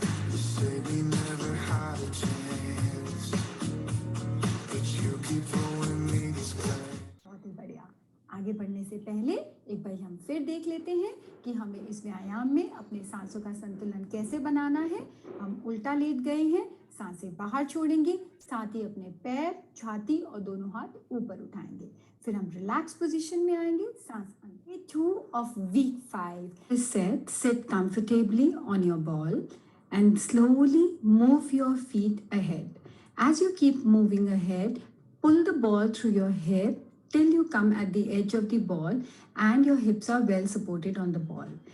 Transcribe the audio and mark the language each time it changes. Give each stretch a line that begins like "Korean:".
English: You say we never had a chance, but you keep throwing me this clay.
Hindi: बहुत ही बढ़िया। आगे बढ़ने से पहले एक बार हम फिर देख लेते हैं कि हमें इस व्यायाम में अपने सांसों का संतुलन कैसे बनाना है। हम उल्टा लेट गए हैं, सांसें बाहर छोड़ेंगे, साथ ही अपने पैर, छाती और दोनों हाथ ऊपर उठाएंगे। फिर हम रिलैक्स पोजीशन में आएंगे, सांस अंदर।
English: 2 of week 5 is set. Sit comfortably on your ball and slowly move your feet ahead. As you keep moving ahead, pull the ball through your hip till you come at the edge of the ball and your hips are well supported on the ball.